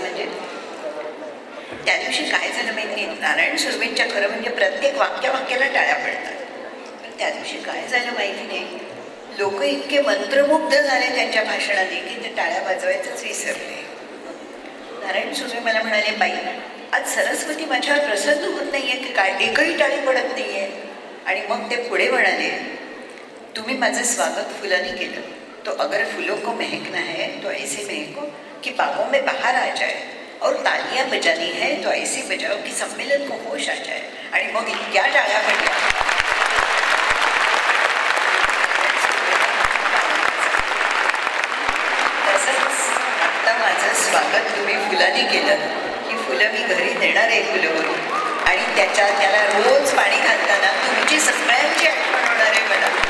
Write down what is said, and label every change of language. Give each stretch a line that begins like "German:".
Marathi: म्हणजे त्या दिवशी काय झालं माहिती, नारायण सुर्वेंच्या खरं म्हणजे प्रत्येक वाक्याला टाळ्या पडतात. पण त्या दिवशी काय झालं माहिती नाही, लोक इतके मंत्रमुग्ध झाले त्यांच्या भाषणाने की ते टाळ्या वाजवायचंच विसरले. नारायण सुर्वे मला म्हणाले, बाई आज सरस्वती माझ्यावर प्रसन्न होत नाहीये की काय, एकही टाळी पडत नाहीये. आणि मग ते पुढे म्हणाले, तुम्ही माझं स्वागत फुलांनी केलं,
Hindi: तो अगर फूलों को महकना है तो ऐसे महको कि बागों में बाहर आ जाए, और तालियां बजानी है तो ऐसे बजाओ कि सम्मेलन को होश आ जाए.
Marathi: आणि मग इतक्या टाळ्या पडल्या. तसंच आता माझं स्वागत तुम्ही फुलांनी केलं, ही फुलं मी घरी देणार आहे फुलं, आणि त्याला रोज पाणी घालताना तुमची सगळ्यांची आठवण होणार आहे मला.